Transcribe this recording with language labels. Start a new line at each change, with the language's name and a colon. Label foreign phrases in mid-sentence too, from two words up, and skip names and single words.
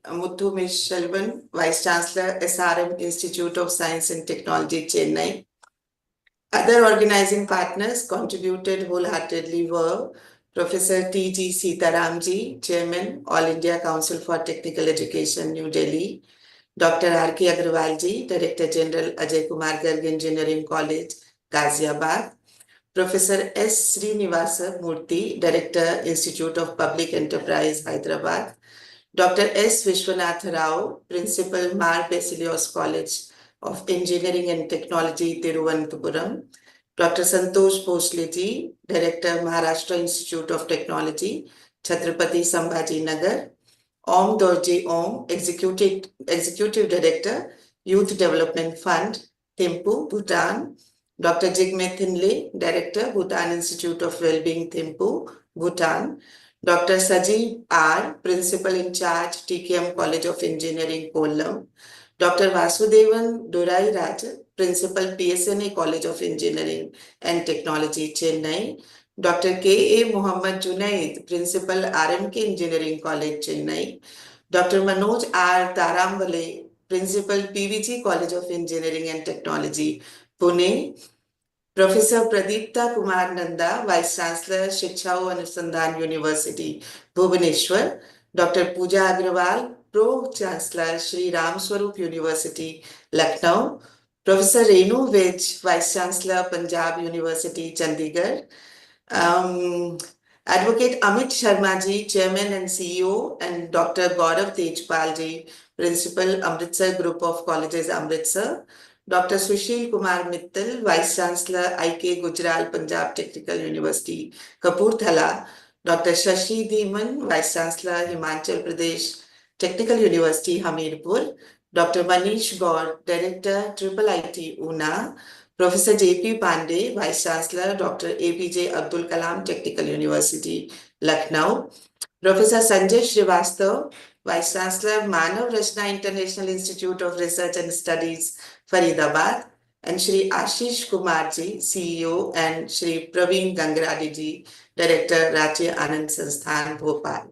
English: Muthumisselvan, Vice Chancellor, SRM Institute of Science and Technology, Chennai. Other organizing partners contributed wholeheartedly were Professor T.G. Sitaramji, Chairman, All India Council for Technical Education, New Delhi; Dr. R.K. Agrawalji, Director General, Ajay Kumar Garg Engineering College, Ghaziabad; Professor S. Srinivasa Murthy, Director, Institute of Public Enterprise, Hyderabad; Dr. S. Vishwanath Rao, Principal, Mar Basilios College of Engineering and Technology, Tiruvananthapuram; Dr. Santosh Bhosleji, Director, Maharashtra Institute of Technology, Chhatrapati Sambhaji Nagar; Om Dorji Om, Executive Director, Youth Development Fund, Thimphu, Bhutan; Dr. Jigme Thinle, Director, Bhutan Institute of Wellbeing, Thimphu, Bhutan; Dr. Sajeev R., Principal in Charge, TKM College of Engineering, Kollam; Dr. Vasudevan Durai Raj, Principal, PSNA College of Engineering and Technology, Chennai; Dr. K.A. Muhammad Junaid, Principal, RMK Engineering College, Chennai; Dr. Manoj R. Tarambale, Principal, PVG College of Engineering and Technology, Pune; Professor Pradipta Kumar Nanda, Vice Chancellor, Shiksha Anusandhan University, Bhubaneswar; Dr. Pooja Agrawal, Pro Chancellor, Shri Ram Swarup University, Lucknow; Professor Renu Vij, Vice Chancellor, Punjab University, Chandigarh; Advocate Amit Sharma ji, Chairman and CEO, and Dr. Gaurav Tejpal ji, Principal, Amritsar Group of Colleges, Amritsar; Dr. Sushil Kumar Mittal, Vice Chancellor, IK Gujral Punjab Technical University, Kapurthala; Dr. Shashi Dhiman, Vice Chancellor, Himachal Pradesh Technical University, Hamirpur, Dr. Manish Gaur, Director, Triple IT, Una, Professor J.P. Pandey, Vice Chancellor, Dr. APJ Abdul Kalam Technical University, Lucknow, Professor Sanjay Srivastav, Vice Chancellor, Manav Rachna International Institute of Research and Studies, Faridabad, and Shri Ashish Kumarji, CEO, and Shri Praveen Gangradi Director, Raji Anand Sansthan, Bhopal.